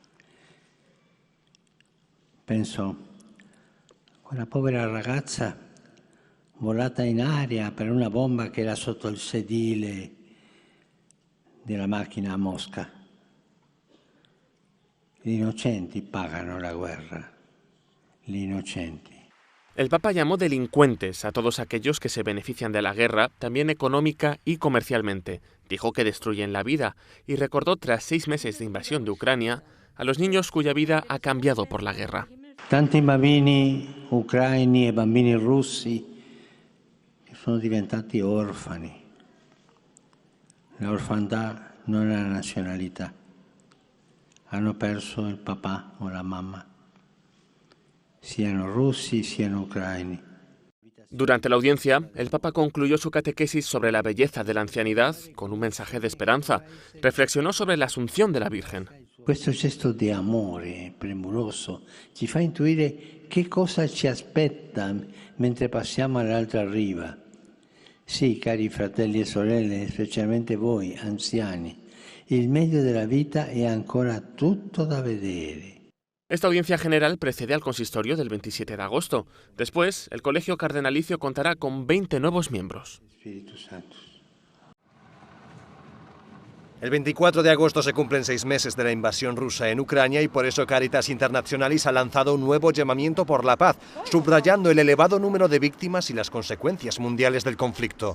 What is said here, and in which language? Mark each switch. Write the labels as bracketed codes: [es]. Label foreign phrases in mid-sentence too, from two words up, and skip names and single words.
[it] Penso a quella povera ragazza volata in aria per una bomba che era sotto il sedile della macchina a Mosca. Gli innocenti pagano la guerra, gli innocenti. [es] El Papa llamó delincuentes a todos aquellos que se benefician de la guerra, también económica y comercialmente. Dijo que destruyen la vida y recordó, tras 6 meses de invasión de Ucrania, a los niños cuya vida ha cambiado por la guerra. [it] Tanti bambini ucraini e bambini russi che sono diventati orfani. La orfandà non è la nazionalità. Hanno perso il papà o la mamma, siano russi, siano ucraini. [es] Durante la audiencia, el Papa concluyó su catequesis sobre la belleza de la ancianidad con un mensaje de esperanza. Reflexionó sobre la asunción de la Virgen. [it] Questo gesto di amore premuroso ci fa intuire che cosa ci aspetta mentre passiamo all'altra riva. Sì, cari fratelli e sorelle, specialmente voi, anziani, il meglio della vita è ancora tutto da vedere. [es] Esta audiencia general precede al consistorio del 27 de agosto. Después, el colegio cardenalicio contará con 20 nuevos miembros. [it] Spirito Santo. [es] El 24 de agosto se cumplen 6 meses de la invasión rusa en Ucrania y por eso Caritas Internationalis ha lanzado un nuevo llamamiento por la paz, subrayando el elevado número de víctimas y las consecuencias mundiales del conflicto.